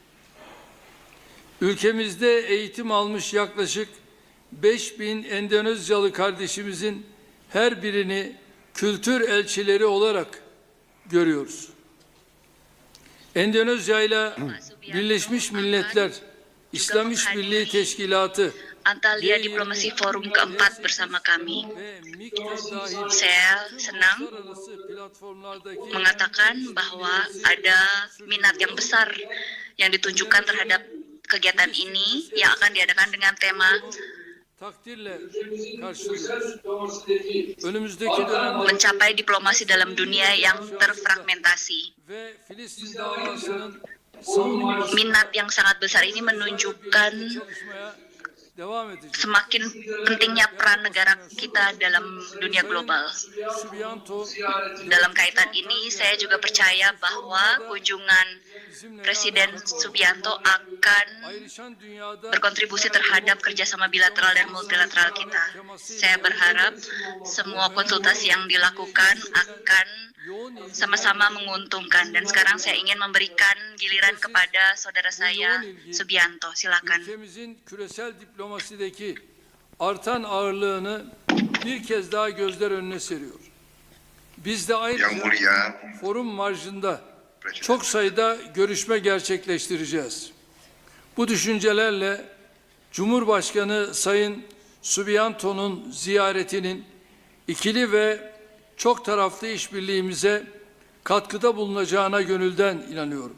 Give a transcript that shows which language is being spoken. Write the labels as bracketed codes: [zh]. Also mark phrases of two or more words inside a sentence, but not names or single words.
[tr] Ülkemizde eğitim almış yaklaşık 5.000 Endonezyalı kardeşimizin her birini kültür elçileri olarak görüyoruz. Endonezya ile Birleşmiş Milletler İslam İşbirliği Teşkilatı [id] Antalya Diplomasi Forum keempat bersama kami. Saya senang mengatakan bahwa ada minat yang besar yang ditunjukkan terhadap kegiatan ini yang akan diadakan dengan tema [tr] takdirle karşılıyoruz. Önümüzdeki dönemde [id] mencapai diplomasi dalam dunia yang terfragmentasi. [tr] ve Filistin davasının [id] Minat yang sangat besar ini menunjukkan [tr] çalışmaya devam edeceğiz. [id] semakin pentingnya peran negara kita dalam dunia global. Subianto Dalam kaitan ini, saya juga percaya bahwa kunjungan Presiden Subianto akan [tr] ayrışan dünyada [id] berkontribusi terhadap kerjasama bilateral dan multilateral kita. Saya berharap semua konsultasi yang dilakukan akan sama-sama menguntungkan. Dan sekarang saya ingin memberikan giliran kepada saudara saya, Subianto. Silakan. [tr] ülkemizin küresel diplomasideki artan ağırlığını bir kez daha gözler önüne seriyor. Biz de [id] Yang [tr] ayrıca [id] mulia, [tr] forum marjında çok sayıda görüşme gerçekleştireceğiz. Bu düşüncelerle Cumhurbaşkanı Sayın Subianto'nun ziyaretinin ikili ve çok taraflı işbirliğimize katkıda bulunacağına gönülden inanıyorum.